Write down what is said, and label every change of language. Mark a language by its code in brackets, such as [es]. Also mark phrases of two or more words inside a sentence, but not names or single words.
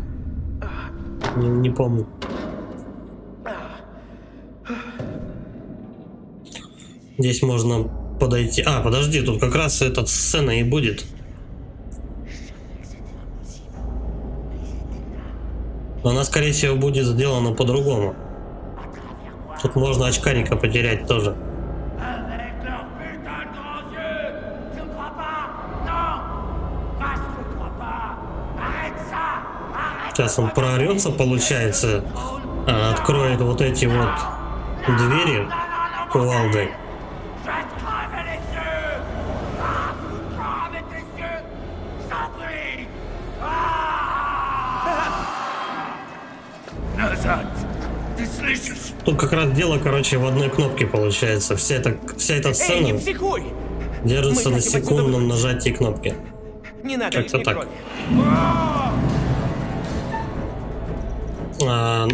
[ru] Не помню. Здесь можно подойти. А, подожди, тут как раз эта сцена и будет. Но она, скорее всего, будет сделана по-другому. Тут можно очкарика потерять тоже. [fr] Avec leurs putains de grands yeux! Tu ne crois pas? Non! Parce que tu ne crois pas! Arrête ça! Arrête! [ru] Сейчас он проорется, получается, откроет вот эти вот двери кувалдой. [fr] Je vais te crever les yeux! Ah, vous crevez tes yeux! Je t'en prie! [ru] Назад! Ты слышишь? Тут как раз дело, короче, в одной кнопке получается. Вся эта Эй, не сцена психуй! держится Мы на хотим отсюда секундном выбраться. нажатии кнопки. Не надо Как-то лишней так. крови.